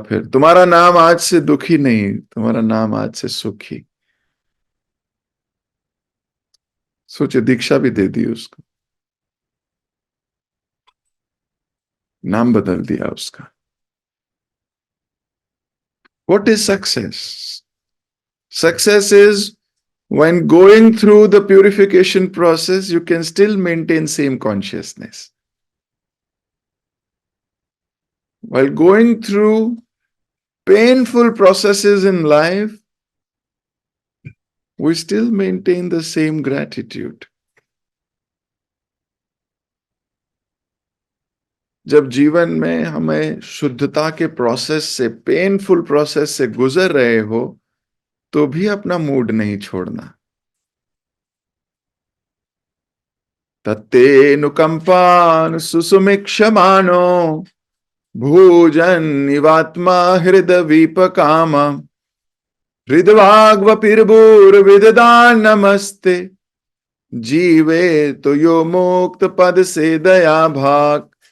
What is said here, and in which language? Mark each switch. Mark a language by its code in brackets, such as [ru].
[hi] फिर तुम्हारा नाम आज से दुखी नहीं, तुम्हारा नाम आज से सुखी। सोचे, दीक्षा भी दे दी उसको, नाम बदल दिया उसका। [en] What is success? Success is when going through the purification process you can still maintain same consciousness. While going through painful processes in life, we still maintain the same gratitude. [hi] जब जीवन में हमें शुद्धता के प्रोसेस से, painful process से गुजर रहे हो, तो भी अपना मूड नहीं छोड़ना। तत्तेऽनुकंपान् सुसुमिक्षमाणो भोजन इवात्मा हृदय विपकाम हृदवाग्वपिर्भूर्विददान् नमस्ते जीवे तो यो मुक्त पद से दया भाग।